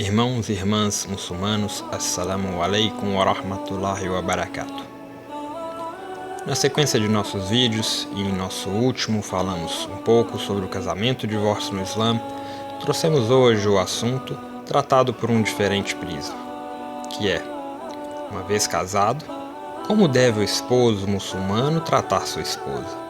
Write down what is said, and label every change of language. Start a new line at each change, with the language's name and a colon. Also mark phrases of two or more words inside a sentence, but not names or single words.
Portuguese: Irmãos e irmãs muçulmanos,
Arabic: السلام عليكم ورحمة الله وبركاته.
Portuguese: Na sequência de nossos vídeos, e em nosso último falamos um pouco sobre o casamento e divórcio no Islã, trouxemos hoje o assunto tratado por um diferente prisma, que é, uma vez casado, como deve o esposo muçulmano tratar sua esposa?